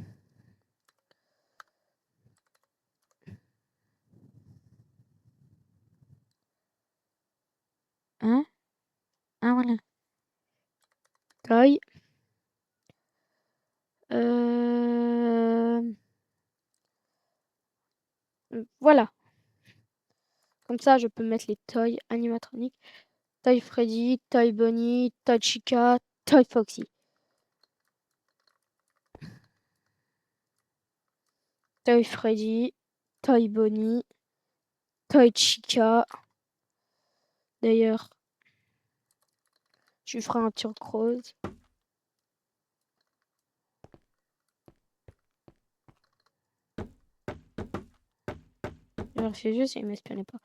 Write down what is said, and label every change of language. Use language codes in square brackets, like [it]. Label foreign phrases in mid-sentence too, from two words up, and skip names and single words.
[fr] Hein? Ah voilà. Toy. Voilà. Comme ça, je peux mettre les toys animatroniques. Toy Freddy, Toy Bonnie, Toy Chica, Toy Foxy. Toy Freddy, Toy Bonnie, Toy Chica. D'ailleurs, je lui ferai un turquoise. Je vérifie juste s'il m'espionnait pas.